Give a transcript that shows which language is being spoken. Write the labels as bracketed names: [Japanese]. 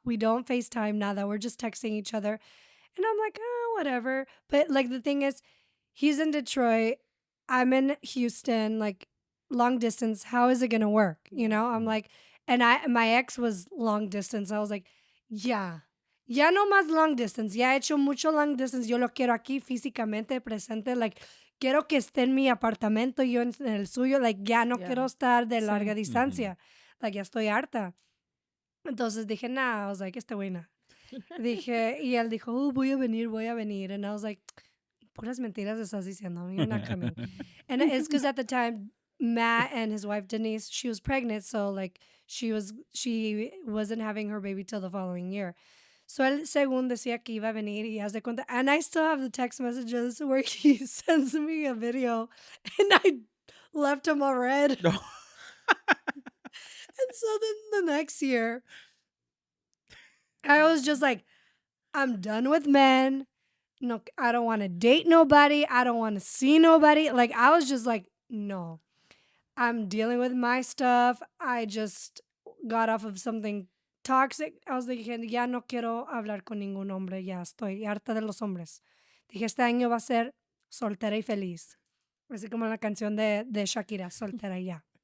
[English] We don't FaceTime, nada. We're just texting each other. And I'm like, oh, whatever. But like the thing is, he's in Detroit. I'm in Houston, like long distance. How is it going to work? You know, I'm like, and my ex was long distance. I was like, yeah, [Spanish] ya no más long distance, ya he hecho mucho long distance, yo lo quiero aquí físicamente presente, like, quiero que esté en mi apartamento, yo en el suyo, like, ya no [English] Yeah. [Spanish] quiero estar de larga [English] Same. [Spanish] distancia, like, ya estoy harta. Entonces dije, nah, [English] I was like, [Spanish] este güey, nah. Dije, y él dijo, voy a venir, [English] and I was like, [Spanish] puras mentiras estás diciendo, [English] you're not coming. And it's because at the time, Matt and his wife Denise, she was pregnant, so like she wasn't having her baby till the following year. So [Spanish] él según decía que iba a venir y haz de cuenta, [English] and I still have the text messages where he sends me a video, and I left him on red. And so then the next year, I was just like, I'm done with men. No, I don't want to date nobody. I don't want to see nobody. Like, I was just like, no, I'm dealing with my stuff. I just got off of something toxic. I was like, [Spanish] ya no quiero hablar con ningún hombre. Ya estoy harta de los hombres. Dije, este año va a ser soltera y feliz. Así como la canción de Shakira, soltera y ya.